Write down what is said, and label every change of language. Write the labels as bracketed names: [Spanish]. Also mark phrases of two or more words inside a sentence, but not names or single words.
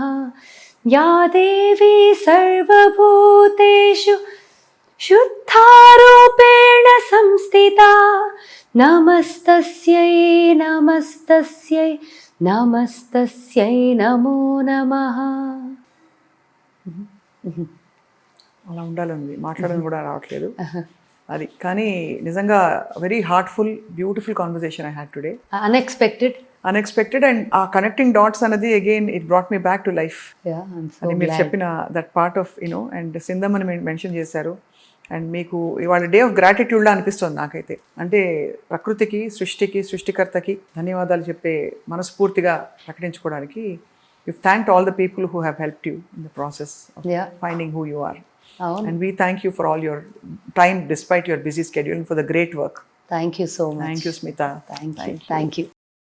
[Sanskrit] या देवी सर्वभूतेषु शुद्धारूपेण संस्थिता नमस्तस्यै नमस्तस्यै नमस्तस्यै नमो नमः. [Telugu] అలా ఉండాలని మాట్లాడడం కూడా రావట్లేదు అది, కానీ నిజంగా [English] very heartful beautiful conversation I had today. unexpected and uh connecting dots అనేది again it brought me back to life [Telugu] అని మీరు చెప్పిన [English] that part of you know. [Telugu] అండ్ సింధమ్ అని మెన్షన్ చేశారు. అండ్ మీకు ఇవాళ [English] day of gratitude-la [Telugu] అనిపిస్తుంది నాకైతే. అంటే ప్రకృతికి, సృష్టికి, సృష్టికర్తకి ధన్యవాదాలు చెప్పే మనస్ఫూర్తిగా ప్రకటించుకోవడానికి [English] you've thanked all the people who have helped you in the process of finding who you are. And we thank you for all your time despite your busy schedule and for the great work. Thank you so much. Thank you, Smita. Thank you.